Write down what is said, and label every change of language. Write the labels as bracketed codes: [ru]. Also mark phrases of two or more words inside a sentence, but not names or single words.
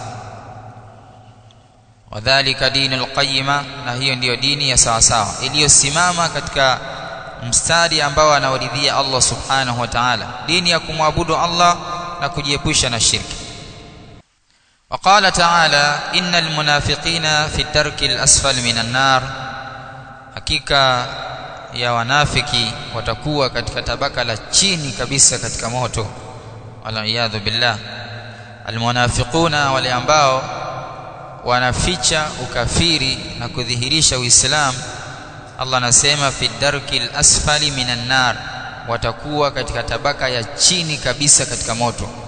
[ar] وذلك دين القيمة, [sw] na hiyo ndiyo dini ya sawa sawa, iliyosimama katika mstari ambao anaoridhia Allah [ar] سبحانه وتعالى, [sw] dini ya kumwabudu Allah na kujiepusha na shirki. [ar] وقال تعالى إن المنافقين في الدرك الأسفل من النار, [sw] hakika ya wanafiki watakuwa katika tabaka la chini kabisa katika moto. [ar] والعياذ بالله. [sw] Almunafiquna, wale ambao wanaficha ukafiri na kudhihirisha Uislamu, Allah anasema [ar] في الدرك الأسفل من النار, [sw] watakuwa katika tabaka ya chini kabisa katika moto.